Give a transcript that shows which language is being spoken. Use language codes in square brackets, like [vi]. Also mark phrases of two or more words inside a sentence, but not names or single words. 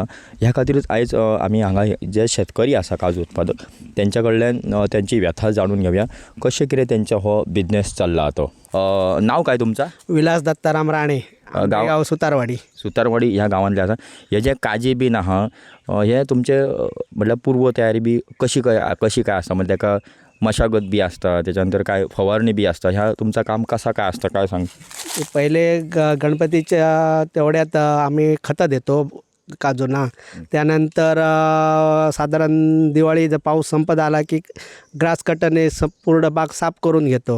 [kok] ह्या खातीरच आयज आमी हांगा जे शेतकरी आसा काजू उत्पादक तेंच्या कडल्यान तेंची व्यथा जाणून घेवया कशें कितें तेंचो हो बिझनेस चल्ला तो. [mr] नांव काय तुमचा? विलास दत्ताराम राणे, गाव सुतारवाडी. [kok] सुतारवाडी ह्या गांवांतले आसा. हे जे काजी बीन आहा हे तुमचे म्हटल्यार पूर्व तयारी बी कशी काय आसता? म्हणजे तेका मशागत बी आसता, त्याच्यानंतर काय फवारणी बी आसता. [mr] ह्या तुमचं काम कसा काय असतं काय सांग? पहिले गणपतीच्या तेवढ्यात आम्ही खतं देतो काजूंना. त्यानंतर साधारण दिवाळी जर पाऊस संपत आला की [en] grass cutterने [mr] पूर्ण बाग साफ करून घेतो.